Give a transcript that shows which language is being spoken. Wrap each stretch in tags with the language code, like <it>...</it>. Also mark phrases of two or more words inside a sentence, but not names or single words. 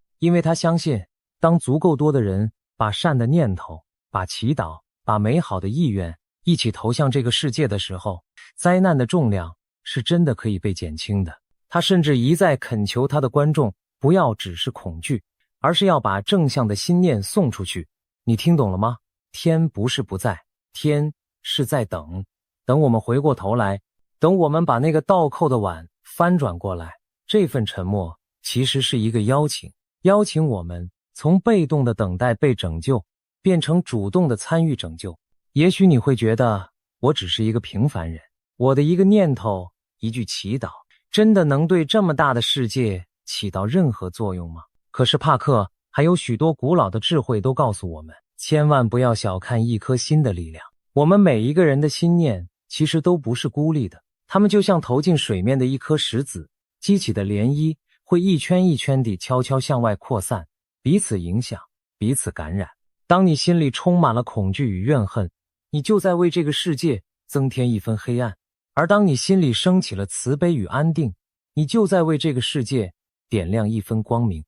<zh>因為他相信，當足夠多的人把善的念頭、把祈禱、把美好的意願一起投向這個世界的時候，災難的重量是真的可以被減輕的。他甚至一再懇求他的觀眾不要只是恐懼，而是要把正向的心念送出去。你聽懂了嗎？天不是不在，天是在等，等我們回過頭來，等我們把那個倒扣的碗翻轉過來。這份沉默其實是一個邀請，邀請我們從被動的等待被拯救，變成主動的參與拯救。也許你會覺得，我只是一個平凡人，我的一個念頭、一句祈禱，真的能對這麼大的世界起到任何作用嗎？可是帕克還有許多古老的智慧都告訴我們，千萬不要小看一顆心的力量。我們每一個人的心念其實都不是孤立的，它們就像投進水面的一顆石子，激起的漣漪會一圈一圈地悄悄向外擴散，彼此影響，彼此感染。當你心裡充滿了恐懼與怨恨，你就在為這個世界增添一分黑暗；而當你心裡升起了慈悲與安定，你就在為這個世界點亮一分光明。</zh>